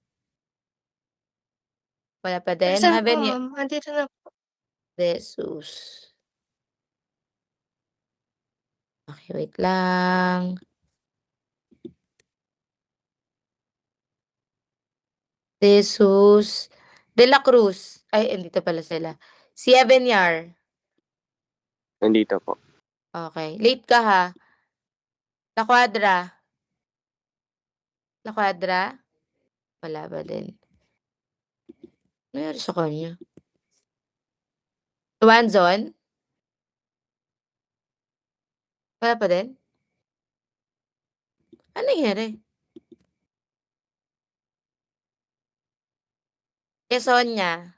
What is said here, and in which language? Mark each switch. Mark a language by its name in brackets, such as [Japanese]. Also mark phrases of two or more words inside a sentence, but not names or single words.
[Filipino] Wala pa din? Present po, Javier. ma'am. Andito na po. Jesus. Okay, wait lang. Jesus. De la Cruz. Ay, andito pala sila. Si Avenyar. Nandito po. Okay. Late ka ha. La Cuadra. La Cuadra. Wala ba din? Ano nangyari sa kanya? Tuanzon. Wala pa din? Ano nangyari? Quezonja.